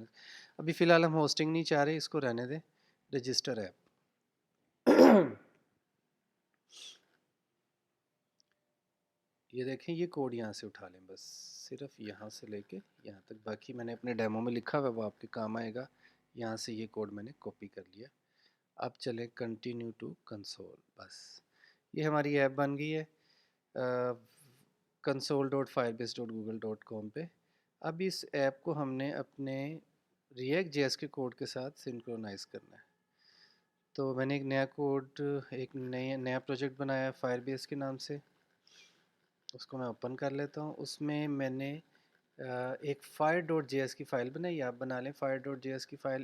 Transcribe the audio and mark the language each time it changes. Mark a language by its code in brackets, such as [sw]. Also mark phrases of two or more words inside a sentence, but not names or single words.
[hi] अभी फ़िलहाल हम होस्टिंग नहीं चाह रहे, इसको रहने दें। [en] register app [hi] ये देखें, ये कोड यहाँ से उठा लें, बस सिर्फ यहाँ से लेके यहाँ तक। बाकी मैंने अपने डेमो में लिखा हुआ है, वो आपके काम आएगा। यहाँ से ये कोड मैंने कॉपी कर लिया। अब चले [en] continue to console, [hi] बस ये हमारी ऐप बन गई है console.firebase.google.com पे। अब इस ऐप को हमने अपने रिएक्ट जेएस के कोड के साथ सिंक्रोनाइज़ करना है। तो मैंने एक नया कोड, एक नया प्रोजेक्ट बनाया है फायरबेस के नाम से। उसको मैं ओपन कर लेता हूँ। उसमें मैंने एक fire.js की फ़ाइल बनाई, आप बना लें fire.js की फ़ाइल।